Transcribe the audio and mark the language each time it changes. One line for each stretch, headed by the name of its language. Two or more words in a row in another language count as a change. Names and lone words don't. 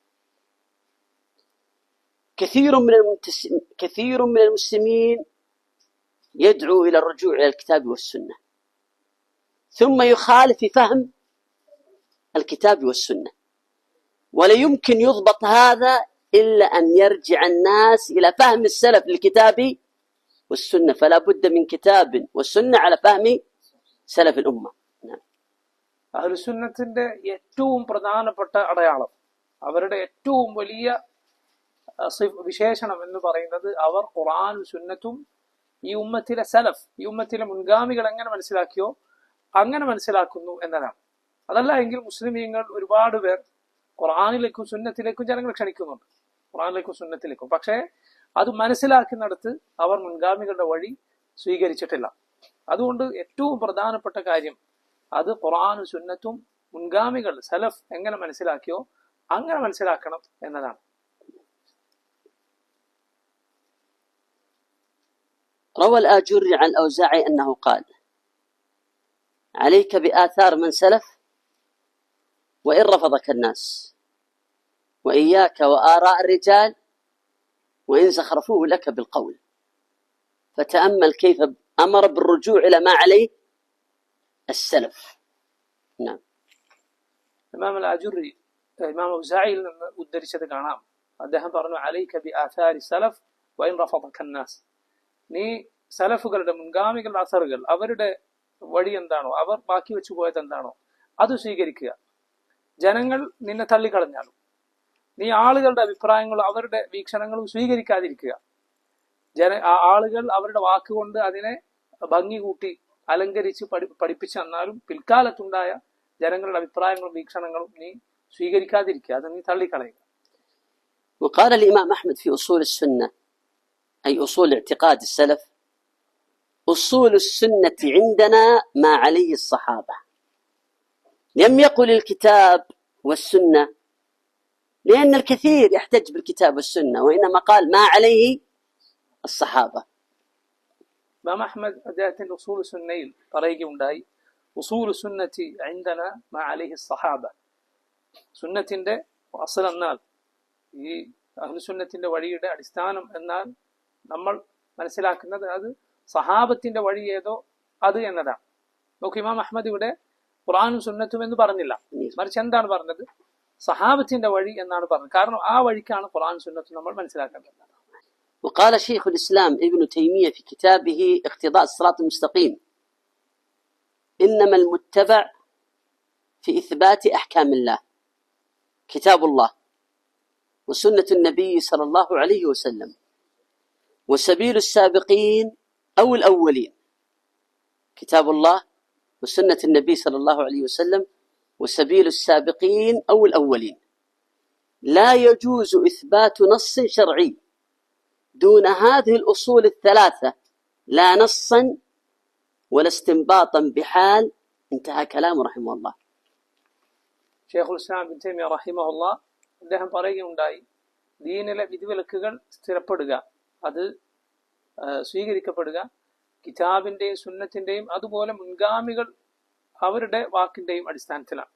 Arabic: كثير من المسلمين يدعو إلى الرجوع إلى الكتاب والسنة، ثم يخالف في فهم الكتاب والسنة، ولا يمكن يضبط هذا إلا أن يرجع الناس إلى فهم السلف للكتاب والسنة، فلا بد من كتاب والسنة على فهم سلف الأمة.
Malayalam: അഹ്ലുസുന്നത്തിന്റെ ഏറ്റവും പ്രധാനപ്പെട്ട അടയാളം, അവരുടെ ഏറ്റവും വലിയ വിശേഷണം എന്ന് പറയുന്നത് അവർ ഖുർആനും സുന്നത്തും ഈ ഉമ്മത്തിലെ സലഫ്, ഈ ഉമ്മത്തിലെ മുൻഗാമികൾ എങ്ങനെ മനസ്സിലാക്കിയോ അങ്ങനെ മനസ്സിലാക്കുന്നു എന്നതാണ്. അതല്ല എങ്കിൽ മുസ്ലിമീങ്ങൾ ഒരുപാട് പേർ ഖുർആനിലേക്കും സുന്നത്തിലേക്കും ജനങ്ങൾ ക്ഷണിക്കുന്നുണ്ട്, ഖുർആനിലേക്കും സുന്നത്തിലേക്കും. പക്ഷേ അത് മനസ്സിലാക്കുന്നിടത്ത് അവർ മുൻഗാമികളുടെ വഴി സ്വീകരിച്ചിട്ടില്ല. അതുകൊണ്ട് ഏറ്റവും പ്രധാനപ്പെട്ട കാര്യം അത് ഖുർആനും സുന്നത്തും മുൻഗാമികൾ സലഫ് എങ്ങനെ മനസ്സിലാക്കിയോ അങ്ങനെ മനസ്സിലാക്കണം എന്നതാണ്.
Arabic: روى الآجري عن الأوزاعي أنه قال عليك بآثار من سلف وإن رفضك الناس، وإياك وآراء الرجال وإن زخرفوه لك بالقول، فتأمل كيف أمر بالرجوع إلى ما عليه السلف. نعم.
Malayalam: إمام الآجري إمام الأوزاعي ഉദ്ധരിച്ചത് കാണാം. അദ്ദേഹം പറഞ്ഞു
Arabic: عليك بآثار السلف وإن رفضك الناس.
Malayalam: നീ സലഫുകളുടെ മുൻഗാമികളുടെ അസറുകൾ, അവരുടെ വഴി എന്താണോ, അവർ ബാക്കി വെച്ചു പോയത് എന്താണോ അത് സ്വീകരിക്കുക. ജനങ്ങൾ നിന്നെ തള്ളിക്കളഞ്ഞാലും നീ ആളുകളുടെ അഭിപ്രായങ്ങളും അവരുടെ വീക്ഷണങ്ങളും സ്വീകരിക്കാതിരിക്കുക. ആളുകൾ അവരുടെ വാക്കുകൊണ്ട് അതിനെ ഭംഗി കൂട്ടി അലങ്കരിച്ച് പഠിപ്പിച്ചു തന്നാലും പിൽക്കാലത്തുണ്ടായ ജനങ്ങളുടെ അഭിപ്രായങ്ങളും വീക്ഷണങ്ങളും നീ സ്വീകരിക്കാതിരിക്കുക, അത് നീ തള്ളിക്കളയുക.
Arabic: وقال الإمام أحمد في أصول السنة أي أصول اعتقاد السلف: أصول السنة عندنا ما عليه الصحابة. لم يقل الكتاب والسنة لأن الكثير يحتج بالكتاب والسنة، وإنما قال ما عليه الصحابة. إمام أحمد
Malayalam: അദ്ദേഹത്തിന്റെ ഉസൂൽ സുന്നയിൽ പറയുകയുണ്ടായി,
Arabic: أصول السنة عندنا ما عليه الصحابة.
Malayalam: സുന്നത്തിന്റെ അസ്ൽ എന്നാൽ ഈ അഹ്ലുസുന്നത്തിന്റെ വഴിയുടെ അടിസ്ഥാനം എന്നാൽ നമ്മൾ മനസ്സിലാക്കുന്നത് അത് സഹാബത്തിന്റെ വഴി ഏതോ അത് എന്നതാണ്. നോക്കൂ, ഇമാം അഹ്മദ് ഇവിടെ ഖുർആനും സുന്നത്തും എന്ന് പറഞ്ഞില്ല, മറിച്ച് എന്താണ് പറഞ്ഞത്? സഹാബത്തിന്റെ വഴി എന്നാണ് പറഞ്ഞത്. കാരണം ആ വഴിക്കാണ് ഖുർആൻ സുന്നത്തും നമ്മൾ മനസ്സിലാക്കേണ്ടത്.
Arabic: وقال شيخ الإسلام ابن تيمية في كتابه اقتضاء الصراط المستقيم: إنما المتبع في إثبات أحكام الله كتاب الله وسنة النبي صلى الله عليه وسلم، وسبيل السابقين أو الأولين كتاب الله وسنة النبي صلى الله عليه وسلم وسبيل السابقين أو الأولين. لا يجوز إثبات نص شرعي دون هذه الأصول الثلاثة، لا نصا ولا استنباطا بحال. انتهى كلامه رحمه الله.
Malayalam: ഷെയ്ഖുൽ ഇസ്ലാം ഇബ്നു തൈമിയ്യ റഹിമഹുല്ലാഹ് അദ്ദേഹം പറയുകയുണ്ടായി, ദീനിലെ വിധിവിലക്കുകൾ സ്ഥിരപ്പെടുക, അത് സ്വീകരിക്കപ്പെടുക കിതാബിന്റെയും സുന്നത്തിന്റെയും അതുപോലെ മുൻഗാമികൾ അവരുടെ വാക്കിന്റെയും അടിസ്ഥാനത്തിലാണ്.